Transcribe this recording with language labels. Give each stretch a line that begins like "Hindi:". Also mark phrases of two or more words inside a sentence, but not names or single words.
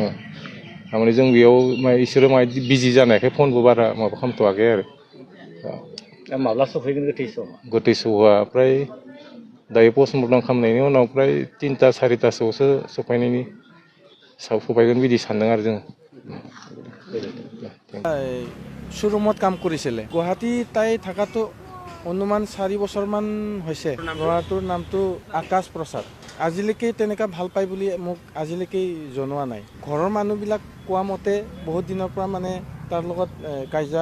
Bodo: थारमाने जों बेयाव इसोरो बिजि जानायखाय फनबो बारा माबा खालामथ'वाखै आरो माब्ला सफैगोन गोथै सहआ फ्राय दायो पस्टमर्टम खालामनायनि उनाव फ्राय 3-4टासोआवसो सफायगोन बिदि सानदों आरो जों
Assamese: শ্ব'ৰুমত কাম কৰিছিলে গুৱাহাটী তাই থকাটো অনুমান 4 বছৰমান হৈছে ল'ৰাটোৰ নামটো আকাশ প্ৰসাদ আজিলৈকে তেনেকুৱা ভাল পায় বুলি মোক আজিলৈকে জনোৱা নাই ঘৰৰ মানুহবিলাক কোৱা মতে বহুত দিনৰ পৰা মানে তাৰ লগত কাজিয়া